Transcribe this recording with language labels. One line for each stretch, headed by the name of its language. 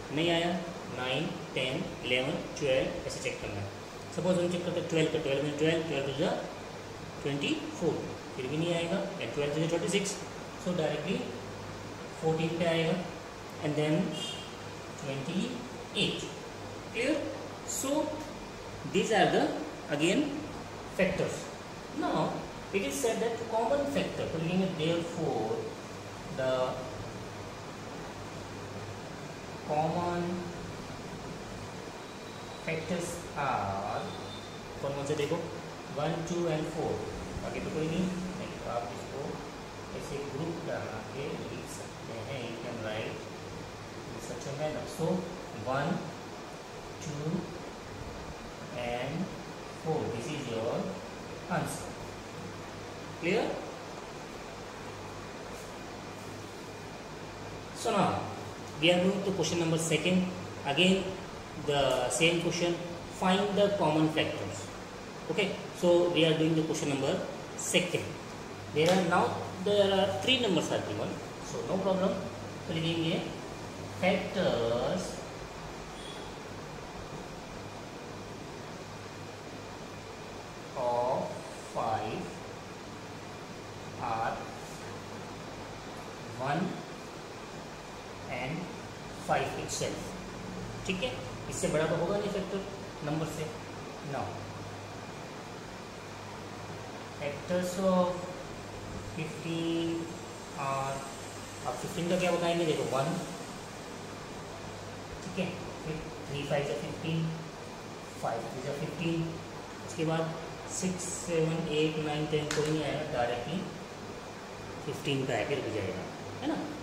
Hindi: नहीं आया, 9 10 11 12 ऐसे चेक करना है. सपोज हम चेक करते हैं 12 का, 12 में 12 12 2 जा 24. फिर भी नहीं आएगा,
English: and 12 is 26,
Hindi: सो डायरेक्टली 14 पे आएगा, and then 28.
English: Clear? So these are the again factors. Now it is said that common factor, so therefore the common factors are,
Hindi: कौन से देखो 1, 2 and 4, आगे तो कोई नहीं, तो आप इसको ऐसे ग्रुप बना के लिख सकते हैं.
English: You can write such a manner. So 1, 2 and 4, this is your answer. Clear? So now we are moving to question number 2. Again the same question, find the common factors. Okay, so we are doing the question number 2. There are 3 numbers are given, so no problem. So
Hindi: लिखेंगे
English: factors of 5 are 1 and 5 itself.
Hindi: ठीक है, इससे बड़ा तो होगा नहीं factor number से. Now factors of 15 are, अब 15 का क्या बताएंगे, देखो 1, ठीक है, फिर 3 5 या 15, 5 3 या 15, उसके बाद 6 7 8 9 10 कोई नहीं आएगा, डायरेक्टली 15 पे आकर रुक जाएगा, है ना.